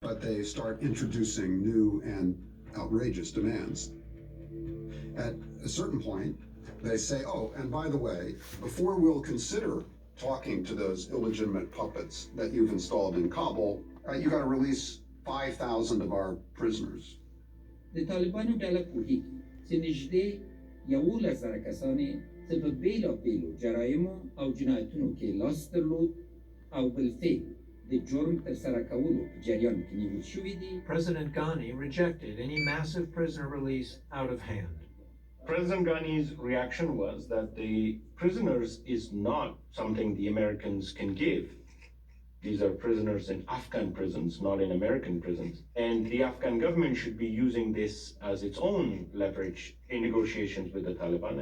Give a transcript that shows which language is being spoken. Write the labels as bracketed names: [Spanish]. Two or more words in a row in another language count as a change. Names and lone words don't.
[English] but they start introducing new and outrageous demands. At a certain point, they say, oh, and by the way, before we'll consider talking to those illegitimate puppets that you've installed in Kabul, you got to release 5,000 of our prisoners. [Pashto] د طالبانو ډله پوهیږي چې نږدې 11,000 کسانې چې په بېلابېلو جرایمو او جنایتونو کې لاس درلود او بالفعل د جرم ترسره کولو په جریان کې نیول شوي دي. [English] President Ghani rejected any massive prisoner release out of hand. President Ghani's reaction was that the prisoners is not something the Americans can give. These are prisoners in Afghan prisons, not in American prisons. And the Afghan government should be using this as its own leverage in negotiations with the Taliban.